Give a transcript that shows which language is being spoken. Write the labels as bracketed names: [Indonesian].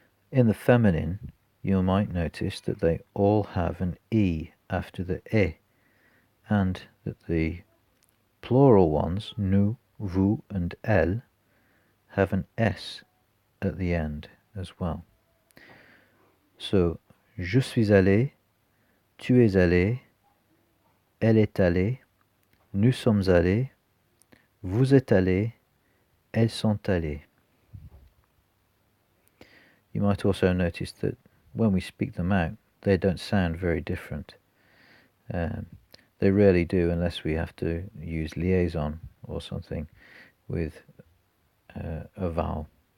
[English] In the feminine, you might notice that they all have an E after the E, and that the plural ones, nous, vous, and elles, have an S at the end as well. [French] So, je suis allé, tu es allé, elle est allée, nous sommes allés, vous êtes allés, elles sont allées. [English] You might also notice that when we speak them out, they don't sound very different. They rarely do unless we have to use liaison or something with a vowel.